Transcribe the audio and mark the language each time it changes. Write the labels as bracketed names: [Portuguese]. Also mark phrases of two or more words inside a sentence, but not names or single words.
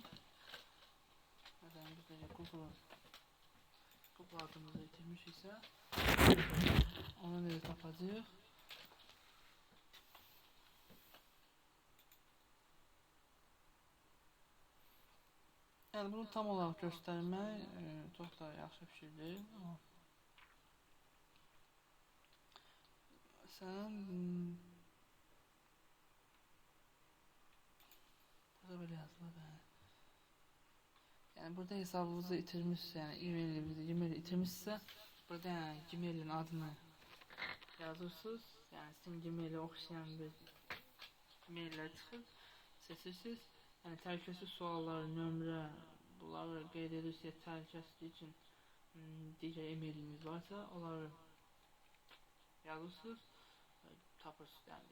[Turkish] Mesela biz de Google adımızı yitirmiş ise onu nereye tapacağıq? [Azerbaijani] Yani bunu tam olarak göstermək çox da yaxşı bir şey deyil. Amma sən burada böyle yazılır yani. Yani burada hesabınızı itirmişse yani e-mail itirmişse burada yani Gmail'in adını yazırsınız. Yani sizin Gmail'e oxşayan bir mailler çıxır. Seçirsiniz. Yani təhlükəsiz suallar, nömrə bunları qeyd edirsiniz təhlükəsizlik üçün digər e-mailiniz varsa onları yazırsınız. Tapırsınız yani.